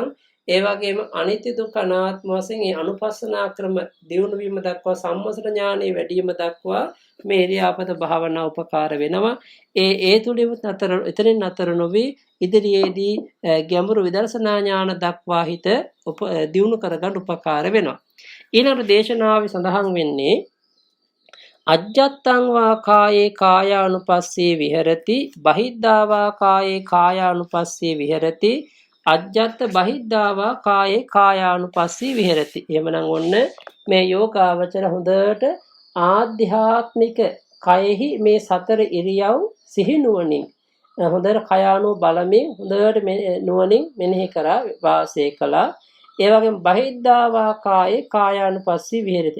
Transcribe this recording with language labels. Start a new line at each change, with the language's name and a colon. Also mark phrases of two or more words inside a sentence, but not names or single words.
Sinhala: ඒ වගේම අනිත්‍ය දුක්ඛ අනාත්ම වශයෙන් මේ අනුපස්සනා ක්‍රම දියුණු වීම දක්වා සම්මසන ඥානෙ වැඩි වීම දක්වා මේ ඉරියාපත භාවනා උපකාර වෙනවා. ඒ තුලින් එතනින් නතර නොවි ඉදිරියේදී ගැඹුරු විදර්ශනා ඥාන දක්වා හිත දියුණු කරගන්න උපකාර වෙනවා. ඊළඟ දේශනාවේ සඳහන් වෙන්නේ
Pali: අජ්ජත්තං වා කායේ කායානුපස්සේ විහෙරති බහිද්ධා වා කායේ කායානුපස්සේ විහෙරති අජ්ජත්ත බහිද්ධා වා කායේ කායානුපස්සේ විහෙරති.
Sinhala: එහෙමනම් ඔන්න මේ යෝගාවචර හොඳට ආධ්‍යාත්මික කයෙහි මේ සතර ඉරියව් සිහිනුවණින් හොඳට කයානු බලමින් හොඳට නුවණින් මෙනෙහි කරා වාසය කළා. ඒ වගේම
Pali: බහිද්ධා වා කායේ කායානුපස්සේ විහෙරති.